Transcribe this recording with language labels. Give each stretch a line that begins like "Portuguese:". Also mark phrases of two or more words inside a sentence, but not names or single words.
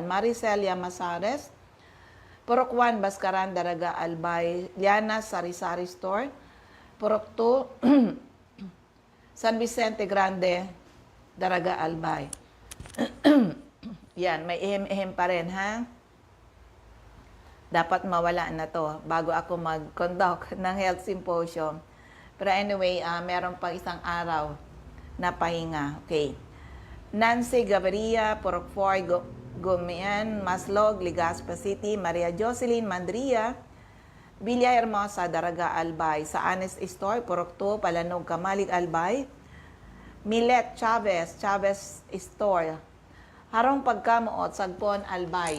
Filipino: Maricelia Masares, Purok 1, Bascaran, Daraga, Albay. Liana, Sari-Sari Store, Purok 2, San Vicente Grande, Daraga, Albay. Yan, may ihim-ihim pa rin, ha? Dapat mawala na to bago ako mag-conduct ng
English: health symposium.
Filipino: Pero anyway, meron pang isang araw na pahinga. Okay. Nancy Gaviria, Purok 4, Gumian, Maslog, Legazpi City. Maria Jocelyn Mandria, Villa Hermosa, Daraga, Albay. Sa Anes Store, Purok 2, Palanog, Kamalig, Albay. Milet Chavez, Chavez Store, Harong Pagkamuot, Sagpon, Albay.